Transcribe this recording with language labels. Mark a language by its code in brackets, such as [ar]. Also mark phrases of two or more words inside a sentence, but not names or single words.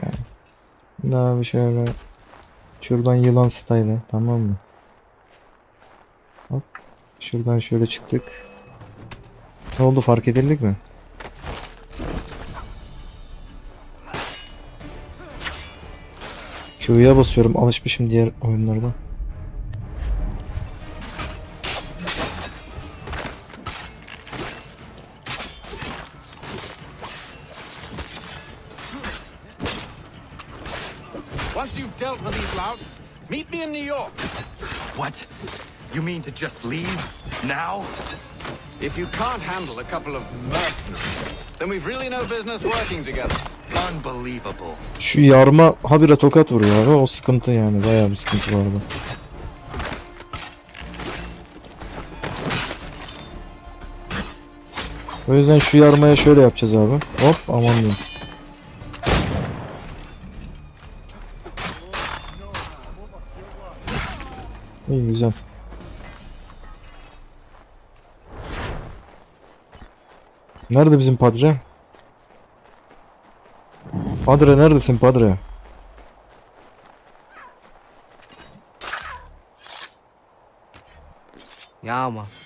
[tr] Daha bir şöyle şuradan yılan style, tamam mı? Hop. Şuradan şöyle çıktık. Ne oldu, fark edildik mi? Q'ya basıyorum, alışmışım diğer oyunlarda. [en] Once you've dealt with these louts, meet me in New York. What? You mean to just leave now? If you can't handle a couple of mercenaries, then we've really no business working together. Unbelievable. [tr] Şu yarma habire tokat vuruyor abi, o sıkıntı yani, bayağı bir sıkıntı var orada. O yüzden şu yarmaya şöyle yapacağız abi. Hop, aman diyeyim. İyi, güzel. Nerede bizim padre? Padre neredesin padre? Yağma.